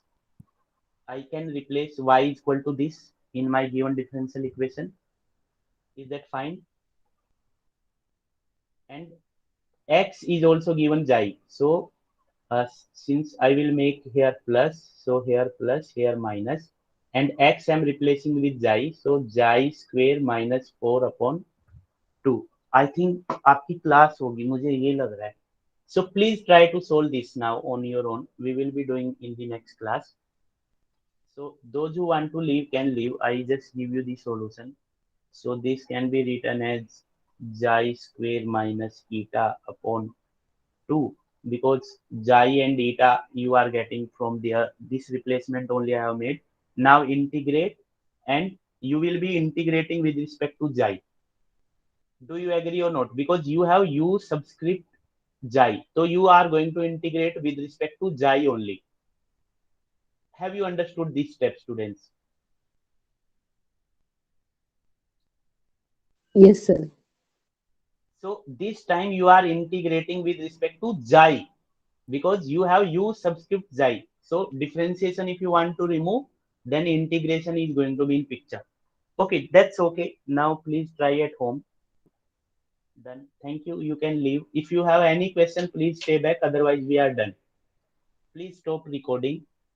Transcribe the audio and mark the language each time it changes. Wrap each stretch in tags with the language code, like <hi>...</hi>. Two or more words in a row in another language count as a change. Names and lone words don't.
<en>I can replace y is equal to this in my given differential equation. Is that fine? And x is also given xi. So since I will make here plus, so here plus, here minus, and x I am replacing with xi. So xi square minus 4 upon 2.</en> <hi>I think आपकी class होगी, मुझे ये लग रहा है.</hi> <en>So please try to solve this now on your own. We will be doing in the next class. So those who want to leave can leave. I just give you the solution. So this can be written as xi square minus eta upon 2, because xi and eta you are getting from the this replacement only I have made. Now integrate, and you will be integrating with respect to xi. Do you agree or not? Because you have u subscript xi. So you are going to integrate with respect to xi only. Have you understood this step, students? Yes, sir. So this time you are integrating with respect to xi, because you have u subscript xi. So differentiation if you want to remove, then integration is going to be in picture. Okay, that's okay. Now please try at home. Done. Thank you. You can leave. If you have any question, please stay back. Otherwise, we are done. Please stop recording.</en>